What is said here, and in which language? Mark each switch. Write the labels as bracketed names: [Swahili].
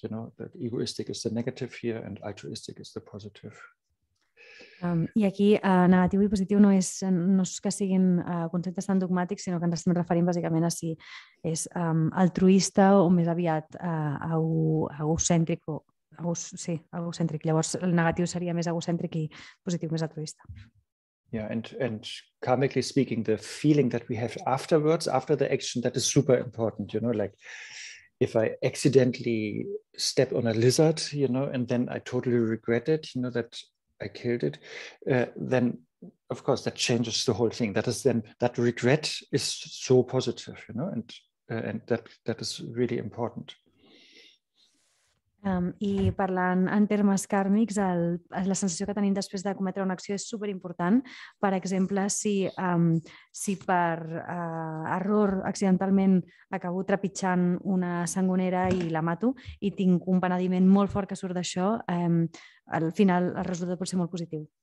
[English] That egoistic is the negative here and altruistic is the positive. [Catalan] I aquí negatiu i positiu no és que siguin conceptes tan dogmàtics, sinó que ens estem referint bàsicament a si és altruista o més aviat egocèntric. Egocèntric. Llavors el negatiu seria més egocèntric i positiu més altruista. [English] Yeah, and karmically speaking, the feeling that we have afterwards, after the action, that is super important, like if I accidentally step on a lizard, and then I totally regret it, that I killed it, then of course that changes the whole thing. That is then, that regret is so positive, and that is really important. [Catalan] I parlant en termes kàrmics, la sensació que tenim després de cometre una acció és superimportant. Per exemple, si per error accidentalment acabo trepitjant una sangonera i la mato i tinc un penediment molt fort que surt d'això, al final el resultat pot ser molt positiu.